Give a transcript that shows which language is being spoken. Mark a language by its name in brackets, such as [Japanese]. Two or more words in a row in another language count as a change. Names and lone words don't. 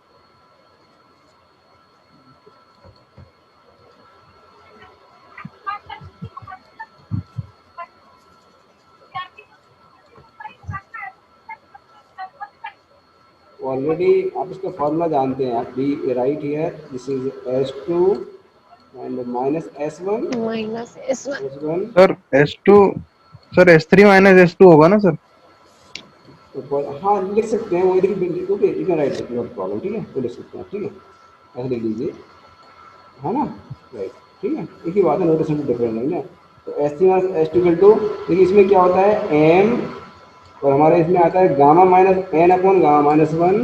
[Hindi] ऑलरेडी आप इसका फॉर्मूला जानते हैं, आप [English] be right here, this is S2 and minus S1, Minus S1. S1, [Hindi] Sir, S2, sir, S3 minus S2 होगा ना सर? तो हाँ लिख सकते हैं, वो देखिए, [English] okay you can write it, no problem, [Hindi] ठीक है, तो लिख सकते हैं, ठीक है, ऐसे लिख लीजिए, है ना, राइट, ठीक है, एक ही बात है, नोटेशन तो डिफरेंट नहीं ना। तो S3 माइनस S2 [English] equal to, [Hindi] देखिए इसमें क्या होता है M, और हमारे इसमें आता है [English] gamma minus N upon gamma minus 1,